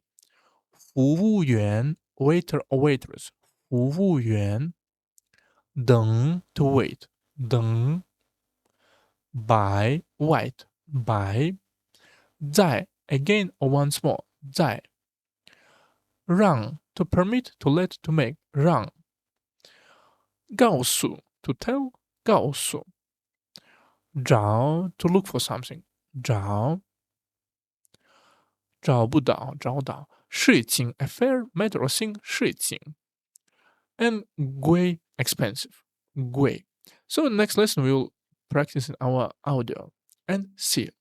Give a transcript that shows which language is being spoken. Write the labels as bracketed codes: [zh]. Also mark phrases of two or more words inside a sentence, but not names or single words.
[en] 服务员 waiter or waitress [zh] 服务员等 [en] to wait 等 by white by 在 again or once more [zh] 在让 [en] to permit to let to make [zh] 让告诉 [en] to tell 告诉找 to look for something [zh] 找不到找到事情 [en] affair matter or thing 事情 and 贵 expensive 贵 so next lesson we will practice in our audio and see you